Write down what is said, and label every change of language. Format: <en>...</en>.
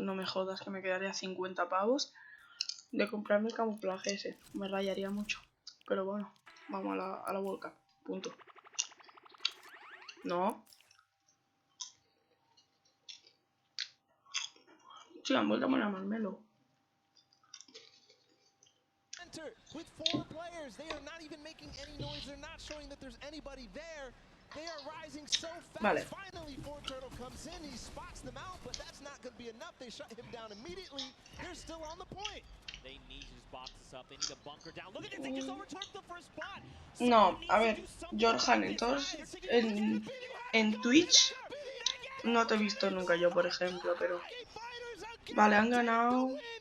<es>No me jodas que me quedaría 50 pavos de comprarme el camuflaje ese. Me rayaría mucho. Pero bueno, vamos a la World Cup. Punto. No. Sí, han vuelto a poner a Marmelo.</es> <en>With 4 players, they are not even making any noise. They're not showing that there's anybody there. They are rising so fast.</en> <es>Vale.</es> <en>Finally, Turtle comes in. He spots them out, but that's not going to be enough. They shut him down immediately. They're still on the point. They need to just box this up. They need to bunker down. Look at this. They just overtook the first spot.</en> <es>No, a ver, Jorjan, entonces en Twitch no te he visto nunca yo, por ejemplo, pero vale, han ganado.</es>